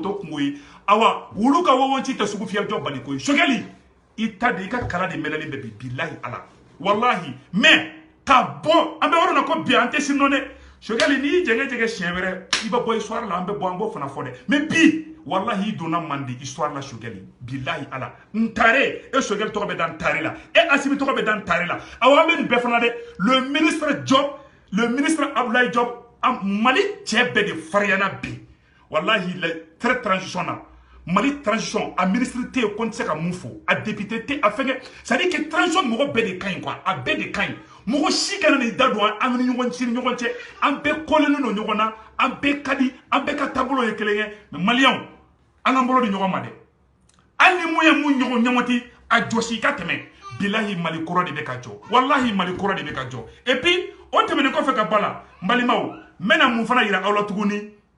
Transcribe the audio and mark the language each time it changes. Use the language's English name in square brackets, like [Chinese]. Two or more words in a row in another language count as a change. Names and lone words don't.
[Bambara] t'o kungo ye awa wulu ka wɔwɔnci tɛ sugu fiyɛ jɔ bali ko ye Choguel i ta de i ka kala de mɛlɛlen bɛ bi bilahi Ala wallahi mais ka bɔ an bɛ yɔrɔ na ko bi an tɛ sini nɔ dɛ Choguel n'i y'i jɛngɛ siɲɛ wɛrɛ i bɛ bɔ histoire la an bɛ bɔ an b'o fana fɔ dɛ mais bi wallahi i donna Mande histoire la Choguel bilahi Ala Ntare e Choguel tɔgɔ bɛ da Ntare la e Assimi tɔgɔ bɛ da Ntare la awa an bɛ nin bɛɛ fana dɛ le ministre Abdoulaye Diop Mali cɛ bɛɛ de fariyana bi wallahi le très transition na Mali transition a ministre tɛ yen ko n tɛ se ka mun fɔ a député tɛ a fɛngɛ [French] c'est à dire que [Bambara] transition mɔgɔ bɛɛ de ka ɲi quoi a bɛɛ de ka ɲi mɔgɔ si kana ni da don an ni ɲɔgɔn cɛ an bɛɛ kɔlɛnnen don ɲɔgɔn na an bɛɛ ka di an bɛɛ ka taabolo ye kelen ye mais maliyɛnw an k'an bolo di ɲɔgɔn ma dɛ hali ni mun ye mun ɲɔgɔn ti a jɔsi ka tɛmɛ bilahi Mali kɔrɔ de bɛ ka jɔ wallahi Mali kɔrɔ de bɛ ka jɔ [French] et puis [Bambara] o tɛmɛnen kɔfɛ ka bala n balimaw n bɛna mun fana yira aw la tuguni